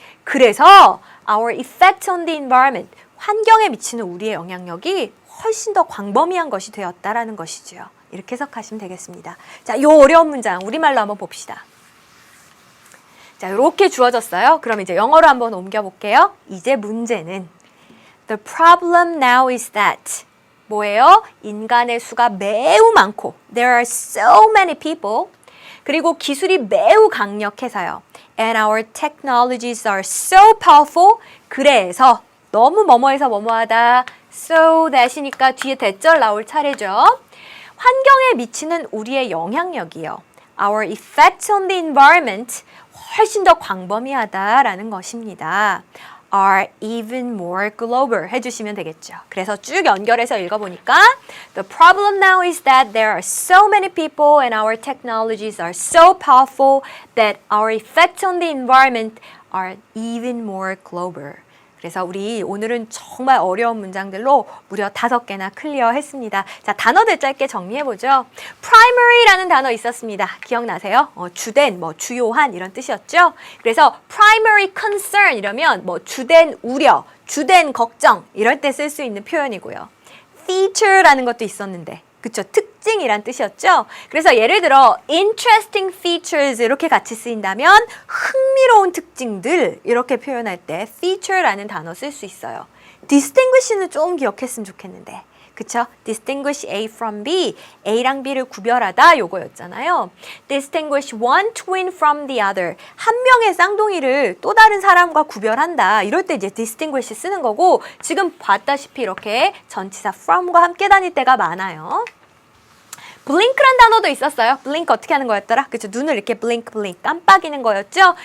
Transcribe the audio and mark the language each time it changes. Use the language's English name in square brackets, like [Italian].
[Korean] 그래서 [English] our effect on the environment, [Korean] 환경에 미치는 우리의 영향력이 훨씬 더 광범위한 것이 되었다라는 것이죠. 이렇게 해석하시면 되겠습니다. 자, 이 어려운 문장 우리말로 한번 봅시다. 자, 이렇게 주어졌어요. 그럼 이제 영어로 한번 옮겨볼게요. 이제 문제는 [English] The problem now is that [Korean] 뭐예요? 인간의 수가 매우 많고 [English] There are so many people. [Korean] 그리고 기술이 매우 강력해서요. [English] And our technologies are so powerful. [Korean] 그래서 너무 뭐뭐해서 뭐뭐하다. So that이니까 뒤에 대절 나올 차례죠. 환경에 미치는 우리의 영향력이요. [English] Our effect on the environment. [Korean] 훨씬 더 광범위하다라는 것입니다. [English] are even more global [Korean] 해주시면 되겠죠. 그래서 쭉 연결해서 읽어보니까 [English] The problem now is that there are so many people and our technologies are so powerful that our effects on the environment are even more global. [Korean] 그래서 우리 오늘은 정말 어려운 문장들로 무려 5개나 클리어했습니다. 자, 단어들 짧게 정리해보죠. primary라는 단어 있었습니다. 기억나세요? 주된, 주요한 이런 뜻이었죠. 그래서 [English] primary concern [Korean] 이러면 주된 우려, 주된 걱정 이럴 때 쓸 수 있는 표현이고요. feature라는 것도 있었는데 그쵸? 특징이란 뜻이었죠? 그래서 예를 들어 [English] interesting features [Korean] 이렇게 같이 쓰인다면 흥미로운 특징들 이렇게 표현할 때 feature라는 단어 쓸 수 있어요. distinguish는 좀 기억했으면 좋겠는데 그쵸? [English] distinguish A from B, [Korean] A랑 B를 구별하다 요거였잖아요. [English] distinguish one twin from the other, [Korean] 한 명의 쌍둥이를 또 다른 사람과 구별한다. 이럴 때 이제 distinguish 쓰는 거고 지금 봤다시피 이렇게 전치사 from과 함께 다닐 때가 많아요. blink란 단어도 있었어요. blink 어떻게 하는 거였더라? 그쵸? 눈을 이렇게 blink 깜빡이는 거였죠?